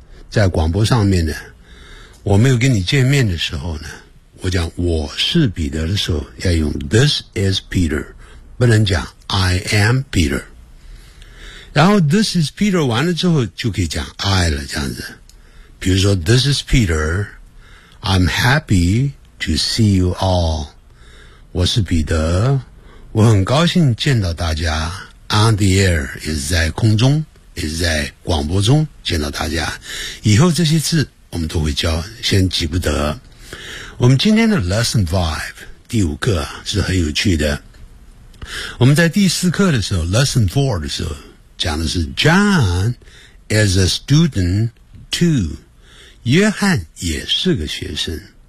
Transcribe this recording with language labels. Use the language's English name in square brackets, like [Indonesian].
[Chinese] 在广播上面呢，我没有跟你见面的时候呢，我讲我是彼得的时候要用 [English] this is Peter， [Chinese] 不能讲 [English] I am Peter。 [Chinese] 然后 [English] this is Peter [Chinese] 完了之后就可以讲 I 了，这样子。比如说 [English] this is Peter， I'm happy to see you all， [Chinese] 我是彼得，我很高兴见到大家。 [English] on the air [Chinese] 也是在空中，也是在广播中见到大家。以后这些字我们都会教，先记不得。我们今天的 [English] Lesson 5 [Chinese] 第五课是很有趣的。我们在第四课的时候 [English] Lesson 4 [Chinese] 的时候讲的是 [English] John is a student too， [Chinese] 约翰也是个学生。